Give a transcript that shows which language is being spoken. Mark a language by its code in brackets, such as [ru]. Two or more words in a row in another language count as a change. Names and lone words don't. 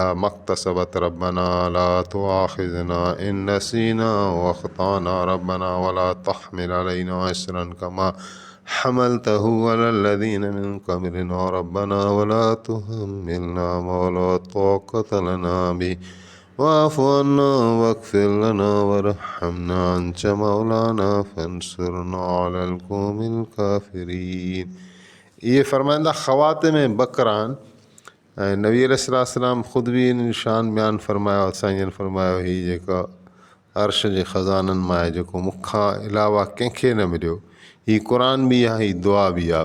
[ar] ما اكتسبت ربنا لا تؤاخذنا إن نسينا أو أخطأنا ربنا ولا تحمل علينا إصرا كما حملته على الذين من قبلنا ربنا ولا تحملنا ما لا طاقة لنا به واعف عنا واغفر لنا وارحمنا أنت مولانا فانصرنا على القوم الكافرين. [sd] इहे फ़रमाईंदा ख़वातिम बकरान, ऐं नबी अलैहिस्सलाम ख़ुदि बि इन शान बयानु फ़रमायो, साईं जन फ़रमायो हीअ जेका अर्श जे ख़ज़ाननि मां आहे जेको मूंखां अलावा कंहिंखे न मिलियो, हीअ क़ुरान बि आहे, हीअ दुआ बि आहे।